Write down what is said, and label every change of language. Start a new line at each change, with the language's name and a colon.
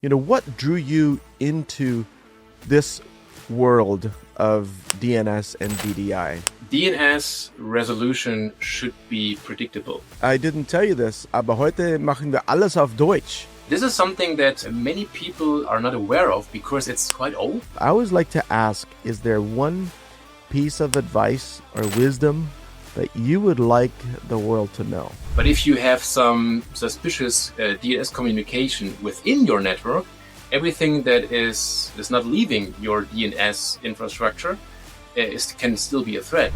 English: What drew you into this world of DNS and DDI? DNS resolution should be predictable. I didn't tell you this,
German: aber heute machen wir alles auf Deutsch.
English: This is something that many people are not aware of because it's quite old. I always like to ask, is there one piece of advice or wisdom that you would like the world to know? But if you have some suspicious DNS communication within your network, everything that is not leaving your DNS infrastructure can still be a threat.